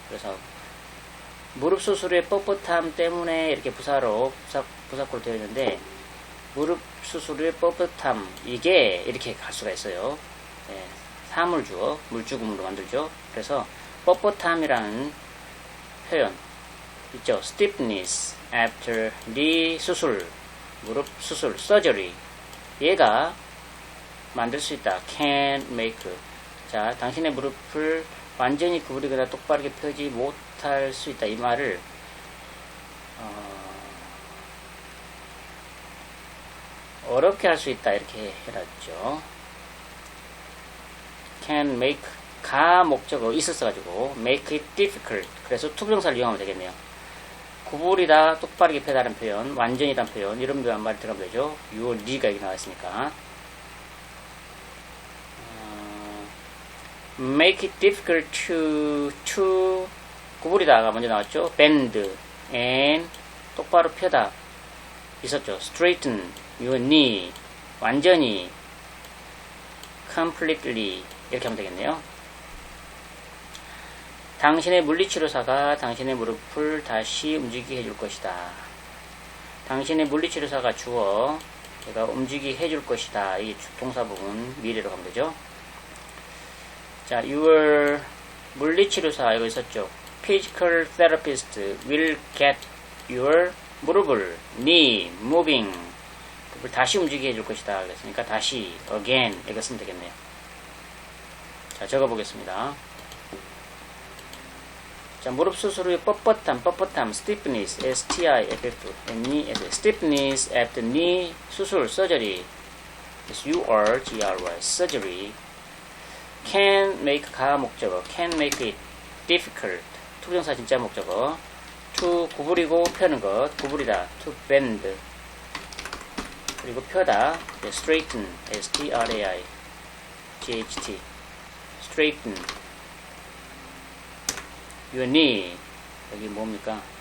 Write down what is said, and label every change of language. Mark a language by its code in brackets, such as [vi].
[ko] 그래서, 무릎 수술의 뻣뻣함 때문에 이렇게 부사구로 되어 있는데, 무릎 수술의 뻣뻣함, 이게 이렇게 갈 수가 있어요. 네, 사물주어, 물주구문으로 만들죠. 그래서, 뻣뻣함이라는 표현, 있죠. [en] stiffness after knee [ko] 수술, 무릎 수술, [en] surgery. [ko] 얘가 만들 수 있다. [en] can make. [ko] 자, 당신의 무릎을 완전히 구부리거나 똑바르게 펴지 못할 수 있다. 이 말을 어렵게 할 수 있다. 이렇게 해놨죠. [en] can make [ko] 가 목적어 있었어가지고 [en] make it difficult. [ko] 그래서 투부정사를 이용하면 되겠네요. 구부리다, 똑바르게 펴다는 표현, 완전이란 표현, 이런 표현 말이 들어가면 되죠. your knee가 여기 나와있으니까. [en] make it difficult to [ko] 구부리다가 먼저 나왔죠. [en] bend and [ko] 똑바로 펴다 있었죠. [en] straighten your knee [ko] 완전히 completely 이렇게 하면 되겠네요. 당신의 물리치료사가 당신의 무릎을 다시 움직이게 해줄 것이다. 당신의 물리치료사가 주어 얘가 움직이게 해줄 것이다. 이 동사 부분 미래로 가면 되죠. 자, your 물리치료사 이거 있었죠. [en] Physical therapist will get your 무릎을 knee moving [ko] 무릎을 다시 움직이게 해줄 것이다. 그랬으니까 다시 again 이거 쓰면 되겠네요. 자, 적어보겠습니다. [en] 자, [ko] 무릎 수술의 뻣뻣함, [en] stiffness, S-T-I-F-F, stiffness after knee 수술, surgery, U-R-G-R-Y, surgery, can make 가 목적어, can make it difficult, [ko] 투부정사 진짜 목적어, [en] to 구부리고 펴는 것, 구부리다, to bend, 그리고 펴다, straighten, S-T-R-A-I-G-H-T, straighten, your knee 여기 뭡니까?